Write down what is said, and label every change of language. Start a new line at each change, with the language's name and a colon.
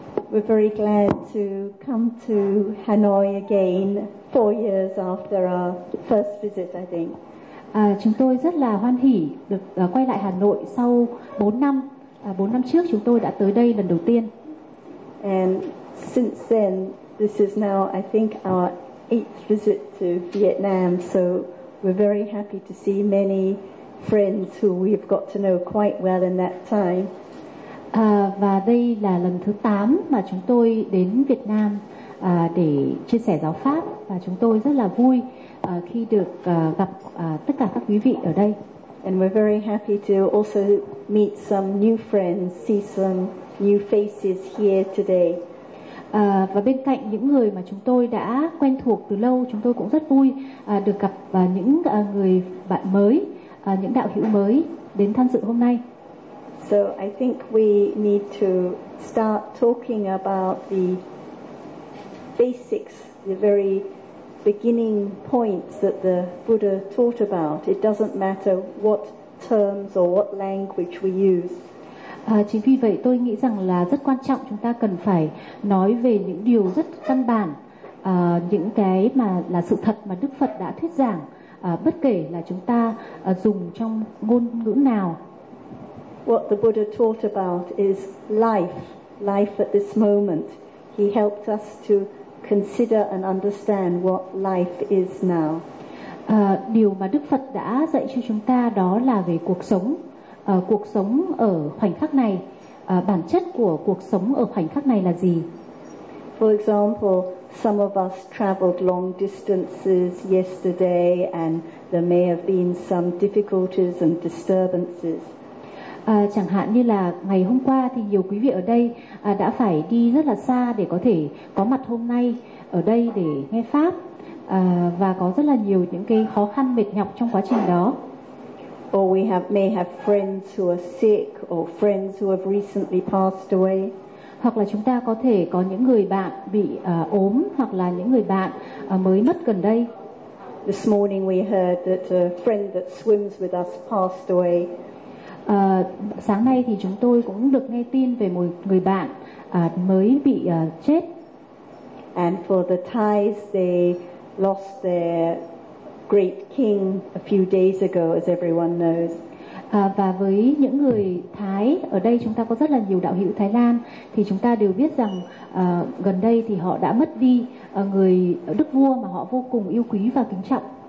English: We're very glad to come to Hanoi again 4 years after our first visit, I think.
Vietnamese: Chúng tôi rất là hoan hỉ được quay lại Hà Nội sau 4 năm. 4 năm trước chúng tôi đã tới đây lần đầu tiên.
English: And since then, this is now, I think, our 8th visit to Vietnam. So we're very happy to see many friends who we've got to know quite well in that time.
Vietnamese: Và đây là lần thứ 8 mà chúng tôi đến Việt Nam để chia sẻ giáo pháp, và chúng tôi rất là vui khi được gặp tất cả các quý vị ở đây.
English: And we're very happy to also meet some new friends, see some new faces here today.
Vietnamese: Và bên cạnh những người mà chúng tôi đã quen thuộc từ lâu, chúng tôi cũng rất vui được gặp những người bạn mới, những đạo hữu mới đến tham dự hôm nay.
English: So I think we need to start talking about the basics, the very beginning points that the Buddha taught about. It doesn't matter what terms or what language we use.
Vietnamese: Chính vì vậy tôi nghĩ rằng là rất quan trọng chúng ta cần phải nói về những điều rất căn bản những cái mà là sự thật mà Đức Phật đã thuyết giảng, bất kể là chúng ta dùng trong ngôn ngữ nào.
English: What the Buddha taught about is life at this moment. He helped us to consider and understand what life is now.
Vietnamese: Điều mà Đức Phật đã dạy cho chúng ta đó là về cuộc sống ở khoảnh khắc này. Bản chất của cuộc sống ở khoảnh khắc này là gì?
English: For example, some of us traveled long distances yesterday and there may have been some difficulties and disturbances.
Vietnamese: Chẳng hạn như là ngày hôm qua thì nhiều quý vị ở đây đã phải đi rất là xa để có thể có mặt hôm nay ở đây để nghe pháp, và có rất là nhiều những cái khó khăn mệt nhọc trong quá trình đó.
English: Or we have may have friends who are sick or friends who have recently passed away.
Vietnamese: Hoặc là chúng ta có thể có những người bạn bị ốm, hoặc là những người bạn mới mất gần đây.
English: This morning we heard that a friend that swims with us passed away.
Vietnamese: Sáng nay thì chúng tôi cũng được nghe tin về một người bạn mới bị chết.
English: And for the Thais, they lost their great king a few days ago, as everyone knows.
Vietnamese: Và với những người Thái ở đây, chúng ta có rất là nhiều đạo hữu Thái Lan, thì chúng ta đều biết rằng gần đây thì họ đã mất đi người đức vua mà họ vô cùng yêu quý và kính trọng.